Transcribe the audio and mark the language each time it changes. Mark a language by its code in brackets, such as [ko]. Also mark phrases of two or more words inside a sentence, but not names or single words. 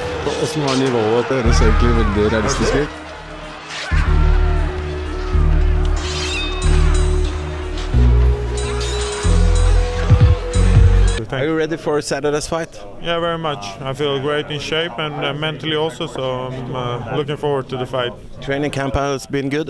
[no] Hvordan var nivået? Det høres egentlig veldig realistisk ut. [en] Are you ready for Saturday's fight? Yeah, very much. I feel great in shape and mentally also, so I'm looking forward to the fight. Training camp has been good?